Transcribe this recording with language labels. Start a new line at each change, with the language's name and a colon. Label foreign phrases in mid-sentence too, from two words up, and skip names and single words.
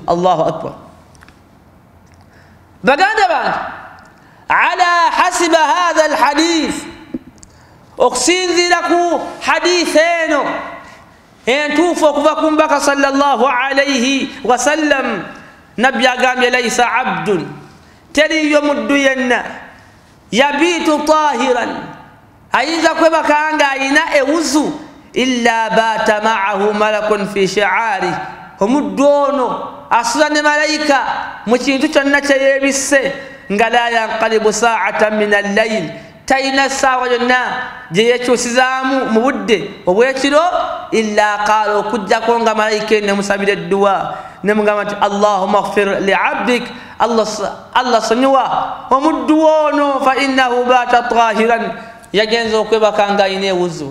Arabic: الله أكبر.
Ganda: Baganda bange,
Arabic: على حسب هذا الحديث,
Ganda: okusinziira ku hadithi eno entuufu okuva ku mubaka
Arabic: صلى الله عليه وسلم,
Ganda: nabbi agambye
Arabic: ليس عبد,
Ganda: teriyo muddu yenna,
Arabic: يبيت طاهرا,
Ganda: ayinza kwebaka ng'ayina ewuzu,
Arabic: إلا بات معه ملك في شعاره,
Ganda: omuddu ono asula ne malayika mu kintu kyonna kye yeebisse, nga
Arabic: لا ينقلب ساعة من الليل,
Ganda: talina essaawa yonna gye yeekyusizaamu mu budde obw'ekiro,
Arabic: إلا قال,
Ganda: okuggyako nga malayika ne musabira edduwa ne mugamba nti
Arabic: اللهم اغفر لعبدك,
Ganda: Allah sonyiwa omuddu ono,
Arabic: فإنه بات طاهرا,
Ganda: yagenza okwebaka ng'ayina ewuzu.